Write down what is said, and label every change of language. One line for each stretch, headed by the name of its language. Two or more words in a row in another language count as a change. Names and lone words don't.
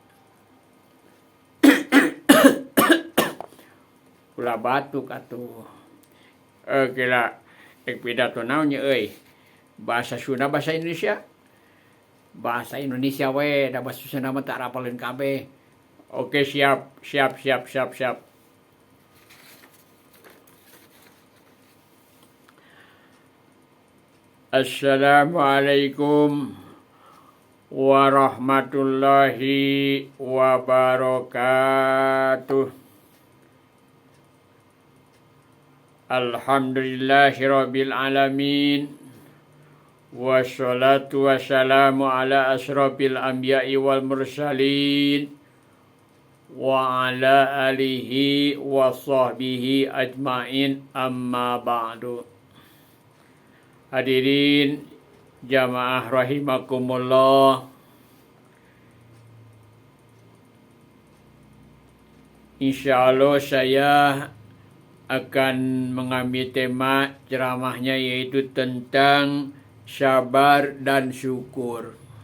Sundanese: Ulah batuk atuh. Kira ek pidato naon nya euy? Bahasa Sunda bahasa Indonesia? Bahasa Indonesia we, da bahasa Sunda mah tak rapaleun kabeh. Oke, siap.
Arabic: السلام عليكم ورحمة الله وبركاته. الحمد لله رب العالمين. والصلاة والسلام على أشرف الأنبياء والمرسلين وعلى آله وصحبه أجمعين أما بعد.
Indonesian: Hadirin jamaah rahimakumullah. Insyaallah saya akan mengambil tema ceramahnya yaitu tentang sabar dan syukur.